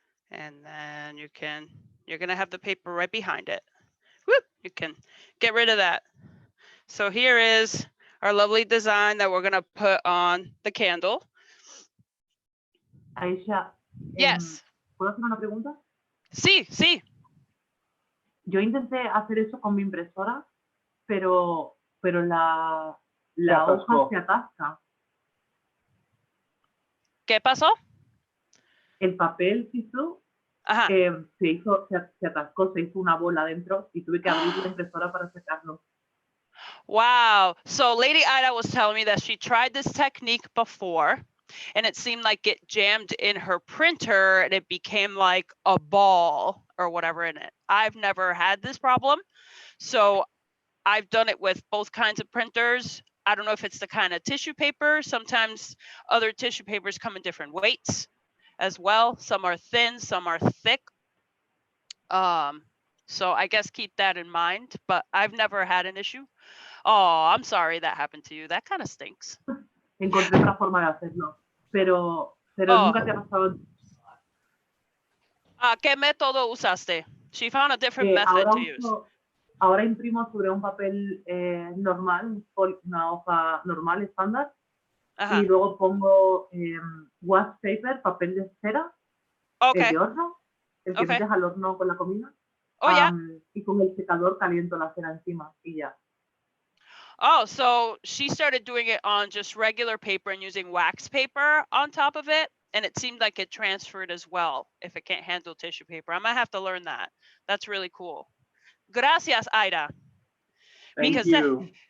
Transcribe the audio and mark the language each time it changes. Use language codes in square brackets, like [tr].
[en] And then you're gonna have the paper right behind it. Whoop, you can get rid of that. So here is our lovely design that we're gonna put on the candle. Aisha, Yes. [es] ¿puedo hacer una pregunta? Sí, sí. Yo intenté hacer eso con mi impresora, pero la hoja se atasca. ¿Qué pasó? El papel Sisu Ajá. se atascó, se hizo una bola dentro y tuve que abrir la impresora para sacarlo. [en] Wow. So Lady Ida was telling me that she tried this technique before and it seemed like it jammed in her printer and it became like a ball or whatever in it. I've never had this problem. So I've done it with both kinds of printers. I don't know if it's the kind of tissue paper. Sometimes other tissue papers come in different weights as well. Some are thin, some are thick. So I guess keep that in mind, but I've never had an issue. Oh, I'm sorry that happened to you. That kind of stinks. [es] Encontré otra forma de hacerlo, pero nunca te ha pasado. ¿Qué método usaste? [en] She found a different method to use. [es] Ahora imprimo sobre un papel normal, una hoja normal, estándar, y luego pongo [en] wax paper, [es] papel de cera, de horno, el que metes al horno con la comida. [en] Oh, yeah. [es] Y con el secador caliento la cera encima y ya. [en] Oh, so she started doing it on just regular paper and using wax paper on top of it. And it seemed like it transferred as well if it can't handle tissue paper. I might have to learn that. That's really cool. [es] Gracias, Ida. [en] Thank you.